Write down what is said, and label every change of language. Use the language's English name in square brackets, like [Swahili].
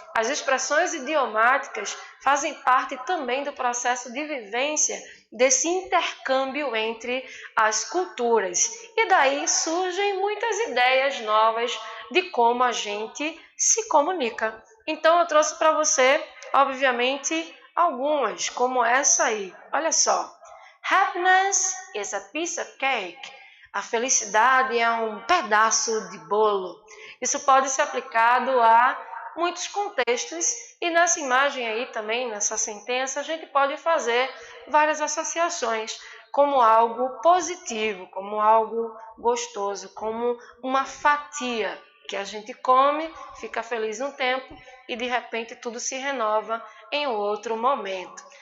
[Portuguese] As expressões idiomáticas fazem parte também do processo de vivência desse intercâmbio entre as culturas. E daí surgem muitas ideias novas de como a gente se comunica. Então eu trouxe para você, obviamente, algumas, como essa aí. Olha só. [English] Happiness is a piece of cake. [Portuguese] A felicidade é um pedaço de bolo. Isso pode ser aplicado a muitos contextos e nessa imagem aí também, nessa sentença, a gente pode fazer várias associações como algo positivo, como algo gostoso, como uma fatia que a gente come, fica feliz um tempo e de repente tudo se renova em outro momento.